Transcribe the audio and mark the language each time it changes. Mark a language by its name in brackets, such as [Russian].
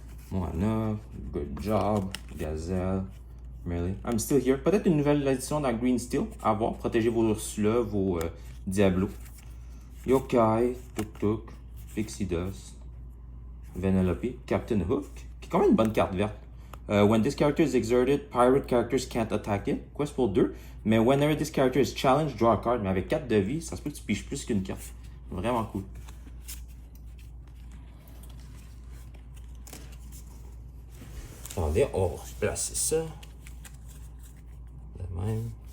[English] Moana, good job, Gazelle, Merlin. I'm still here. [French] Peut-être une nouvelle édition dans Green Steel. À voir. Protégez vos Ursula, vos Diablo. Yokai, Tuk Tuk, Pixie Dust, Vanellope, Captain Hook, qui est quand même une bonne carte verte. [English] When this character is exerted, pirate characters can't attack it. [French] Quest pour 2. Mais [English] whenever this character is challenged, draw a card. [French] Mais avec 4 de vie, ça se peut que tu piges plus qu'une carte. Vraiment cool. Attendez, on va placer ça. De même.